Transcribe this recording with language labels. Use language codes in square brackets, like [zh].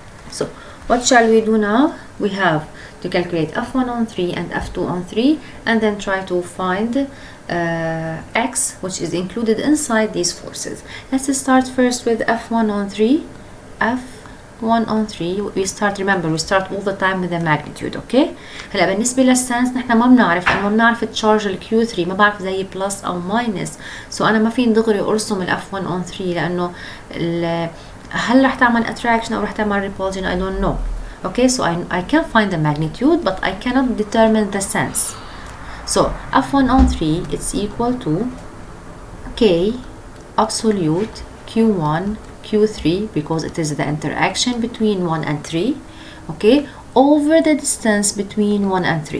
[en] So what shall we do now? We have to calculate F1 on 3 and F2 on 3, and then try to find x, which is included inside these forces. Let's start first with F1 on 3. F1 on 3 we start all the time with the magnitude. [ar] Okay, هلا بالنسبة للسنس نحن ما بنعرف، أنا ما بنعرف التشارج ال Q3، ما بعرف زي بلس أو ماينس، سو أنا ما فين دغري أرسم ال F1 on 3 لأنه هل رح تعمل attraction أو رح تعمل repulsion؟ [en] I don't know. Okay, so I can find the magnitude, but I cannot determine the sense. So F1 on 3, it's equal to K absolute Q1 Q3, because it is the interaction between 1 and 3, okay, over the distance between 1 and 3.